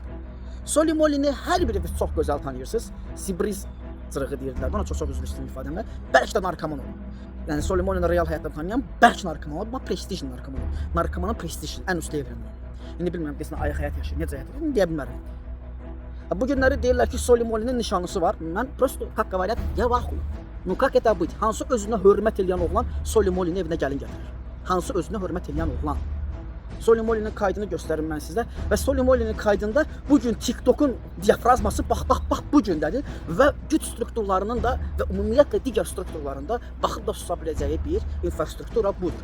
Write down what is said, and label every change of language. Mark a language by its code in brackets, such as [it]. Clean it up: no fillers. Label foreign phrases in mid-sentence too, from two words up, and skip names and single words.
[az] Solimolini hər biriniz çox gözəl tanıyırsınız. Sibriz cırığı deyirdilər. Buna çox üzr istəyirəm ifadəmlə. Bəlkə də narkoman olur. Yəni Solimolini real həyatda tanıyan bəlkə narkoman olur, amma prestij narkoman olur. Narkomanın prestiji ən üst levelində. İndi bilmirəm desin ayıq həyat yaşayır, necə həyat yaşayır, deyə bilmərəm. Bu günləri deyirlər ki, Solimolinin nişanlısı var. [ru] Mən prosto как говорят, я в ахуе. Ну как это быть? [az] Hansı özünə hörmət edən oğlan Solimolinin evinə gəlin gətirir? Hansı özünə hörmət edən oğlan? Solimolinin kaydını göstərim mən sizə və Solimolinin kaydında bu gün TikTokun diafrazması bax bu gündədir və güc strukturlarının da və ümumiyyətlə digər strukturlarında baxıb da susa biləcəyi bir infrastruktura budur.